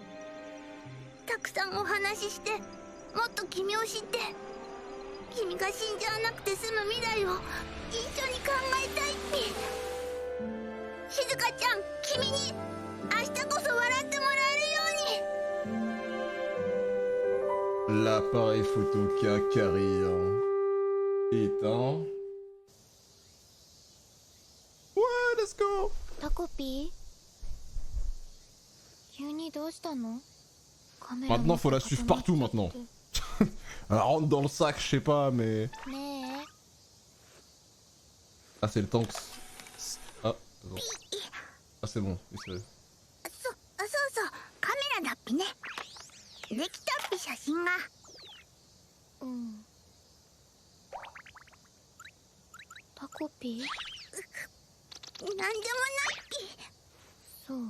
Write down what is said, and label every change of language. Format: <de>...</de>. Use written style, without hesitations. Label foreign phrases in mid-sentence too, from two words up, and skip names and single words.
<ja>たくさんお話ししてもっと君を知って、君が死んじゃわなくて済む未来を一緒に考えたいっぴ。静香ちゃん、君に明日こそ笑ってもらえるように。</ja> <fr>L'appareil photo Kakari éteint. Ouais,</fr> <en>let's go.</en> <ja>タコピー急にどうしたの？</ja> <fr>Maintenant, faut la suivre partout maintenant. Elle rentre dans le sac, je sais pas, mais.</fr> <ja>ねえ</ja> <fr>Ah, c'est le tank. Ah, attends. Ah, c'est bon. Oui, c'est...</fr> <ja>そうそうカメラだっぴね。できたっぴ写真が。うん。タコピー？なんでもないっぴ。そう。</ja>